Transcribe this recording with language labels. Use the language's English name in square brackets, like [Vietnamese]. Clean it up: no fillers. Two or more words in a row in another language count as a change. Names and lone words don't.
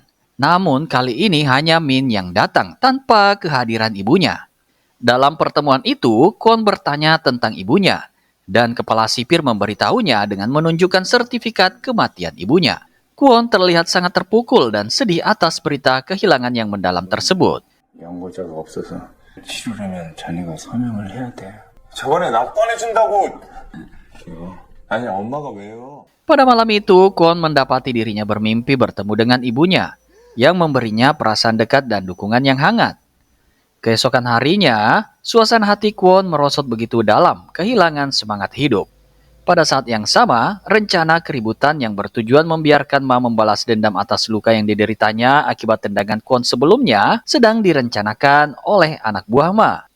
[Indonesian] Namun kali ini hanya Min yang datang tanpa kehadiran ibunya. Dalam pertemuan itu, Kwon bertanya tentang ibunya, dan kepala sipir memberitahunya dengan menunjukkan sertifikat kematian ibunya. Kwon terlihat sangat terpukul dan sedih atas berita kehilangan yang mendalam tersebut. [Korean] 연고자가 없어서 치료라면 자네가 서명을 해야 돼. 저번에 나 꺼내준다고. 아니 엄마가 왜요? [Indonesian] Pada malam itu, Kwon mendapati dirinya bermimpi bertemu dengan ibunya yang memberinya perasaan dekat dan dukungan yang hangat. Keesokan harinya, suasana hati Kwon merosot begitu dalam, kehilangan semangat hidup. Pada saat yang sama, rencana keributan yang bertujuan membiarkan Ma membalas dendam atas luka yang dideritanya akibat tendangan Kwon sebelumnya sedang direncanakan oleh anak buah Ma.